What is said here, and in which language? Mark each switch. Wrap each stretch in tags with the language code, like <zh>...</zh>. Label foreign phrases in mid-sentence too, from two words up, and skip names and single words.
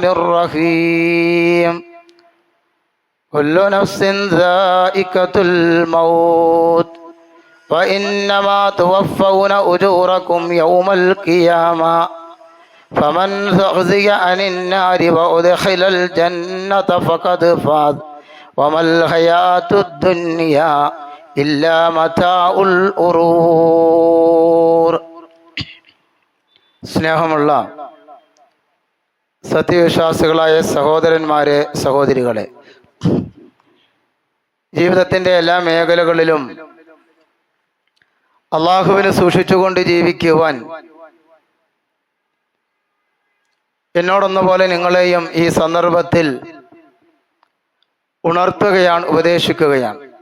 <ar>الرحيم كل نفس ذائقة الموت وإنما توفون أجوركم يوم القيامة فمن زحزح عن النار وأدخل الجنة فقد فاز وما الحياة الدنيا إلا متاع الغرور.</ar> <ml>സ്നേഹമുള്ള സത്യവിശ്വാസികളായ സഹോദരന്മാരെ, സഹോദരികളെ, ജീവിതത്തിൻ്റെ എല്ലാ മേഖലകളിലും അള്ളാഹുവിനെ സൂക്ഷിച്ചുകൊണ്ട് ജീവിക്കുവാൻ എന്നോടൊന്ന പോലെ നിങ്ങളെയും ഈ സന്ദർഭത്തിൽ ഉണർത്തുകയാണ്, ഉപദേശിക്കുകയാണ്.</ml>